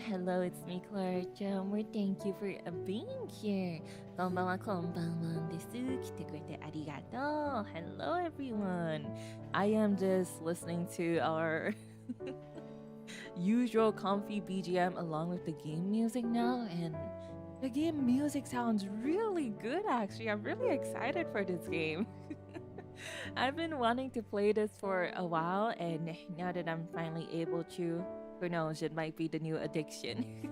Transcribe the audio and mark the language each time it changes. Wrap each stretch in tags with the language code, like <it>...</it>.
<en>Hello, it's me, Klara Charmwood. Thank you for being here.</en> <ja>こんばんは、こんばんはです。来てくれてありがとう。</ja> <en>Hello, everyone. I am just listening to our usual comfy BGM along with the game music now, and the game music sounds really good, actually. I'm really excited for this game. I've been wanting to play this for a while, and now that I'm finally able to, who knows, it might be the new addiction.</en>